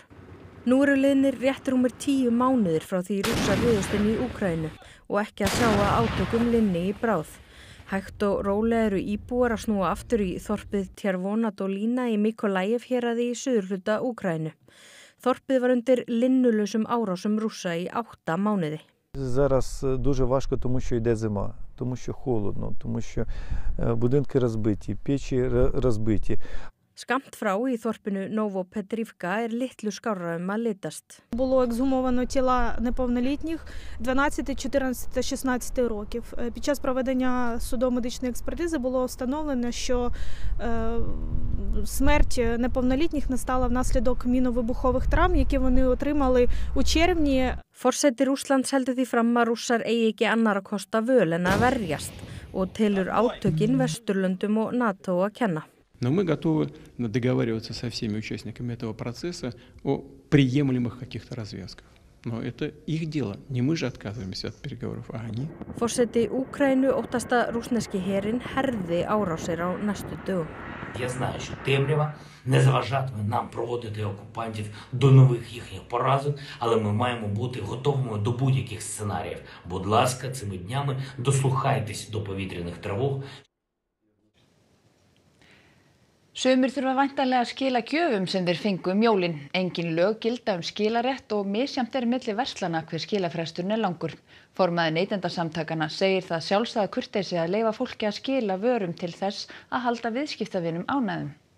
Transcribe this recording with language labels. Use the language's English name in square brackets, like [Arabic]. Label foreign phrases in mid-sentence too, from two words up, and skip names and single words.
[Icelandic] Nú liðnir rétt rúmir 10 mánuðir frá því Rússar réðust inn í Úkraínu og ekki að sjá að átökum linni í bráð. Hægt og rólega eru íbúar að snúa aftur í þorpið Tjervonadolína í Mykolaiv héraði í suðurhluta Úkraínu. Þorpið var undir linnulausum árásum Rússa í 8 mánuði. [Ukrainian] Зараз дуже важко, тому що йде зима, тому що холодно, тому що будинки розбиті, печі розбиті. [Icelandic] Skammt frá í þorpinu Novopetrivka litlu skárra að litast. [Ukrainian] Було ексгумовано тіла неповнолітніх 12, 14 та 16 років. Під час проведення судово-медичної експертизи було встановлено, що смерть неповнолітніх настала внаслідок міновибухових травм, які вони отримали у червні. [Icelandic] Forseti Rússlands heldur því fram að Rússar eigi ekki annarra kosta völ en að verjast og telur átökin Vesturlöndum og NATO að kenna. [Russian] Но мы готовы договариваться со всеми участниками этого процесса о приемлемых каких-то развязках. Но это их дело. Не мы же отказываемся от переговоров, а они. [Icelandic] Forseti Úkraínu óttast að rússneski herinn herði árásir á næstu dögum. [Ukrainian] Я знаю, що темрява не заважатиме нам проводити окупантів до нових їхніх поразок, але ми маємо бути готовими до будь-яких сценаріїв. Будь ласка, цими днями дослухайтесь до повітряних тривог. [Icelandic] Sumir þurfa væntanlega að skila gjöfum sem þeir fengu jólin. Engin lög gilda skilarétt og misjafnt milli verslana hver skilafresturinn langur. Formaður Neytendasamtakanna segir það sjálfsagða kurteisi að leyfa fólki að skila vörum til þess að halda viðskiptavinum ánægðum.